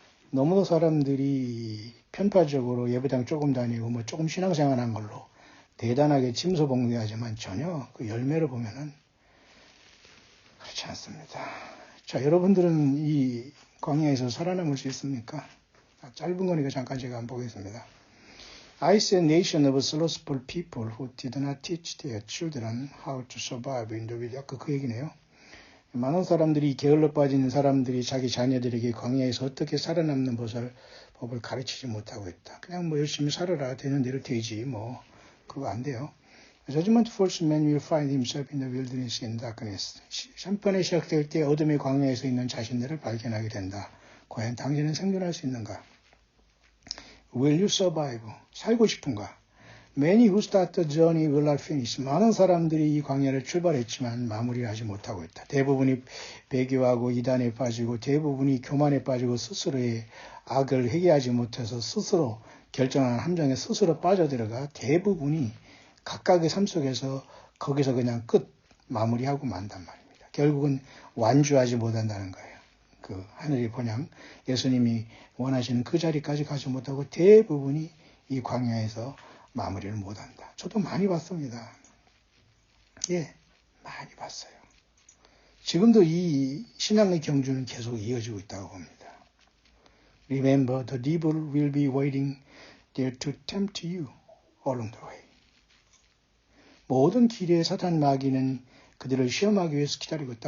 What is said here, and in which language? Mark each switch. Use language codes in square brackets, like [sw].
[ko] 너무 사람들이 편파적으로 예배당 조금 다니고 뭐 조금 신앙생활한 걸로 대단하게 침소봉대하지만 전혀 그 열매를 보면은 그렇지 않습니다. 자, 여러분들은 이 광야에서 살아남을 수 있습니까? 짧은 거니까 잠깐 제가 한번 보겠습니다. [en] I see a nation of slothful people who did not teach their children how to survive in the wilderness. [ko] 아까 그 얘기네요. 많은 사람들이 게을러 빠지는 사람들이 자기 자녀들에게 광야에서 어떻게 살아남는 법을 가르치지 못하고 있다. 그냥 뭐 열심히 살아라 되는 대로 되지 뭐 그거 안 돼요. [en] Judgment falls, man will find himself in the wilderness in darkness. [ko] 심판이 시작될 때 어둠의 광야에서 있는 자신들을 발견하게 된다. 과연 당신은 생존할 수 있는가? [en] Will you survive? [ko] 살고 싶은가? [en] Many who start the journey will not finish. [ko] 많은 사람들이 이 광야를 출발했지만 마무리를 하지 못하고 있다. 대부분이 배교하고 이단에 빠지고 대부분이 교만에 빠지고 스스로의 악을 회개하지 못해서 스스로 결정한 함정에 스스로 빠져들어가 대부분이 각각의 삶 속에서 거기서 그냥 끝 마무리하고 만단 말입니다. 결국은 완주하지 못한다는 거예요. 그 하늘의 번영, 예수님이 원하시는 그 자리까지 가지 못하고 대부분이 이 광야에서 마무리를 못한다. 저도 많이 봤습니다. 많이 봤어요. 지금도 이 신앙의 경주는 계속 이어지고 있다고 봅니다. [en] Remember, the devil will be waiting there to tempt you along the way. [ko] 모든 길에 사탄 마귀는 그들을 시험하기 위해서 기다리고 있다.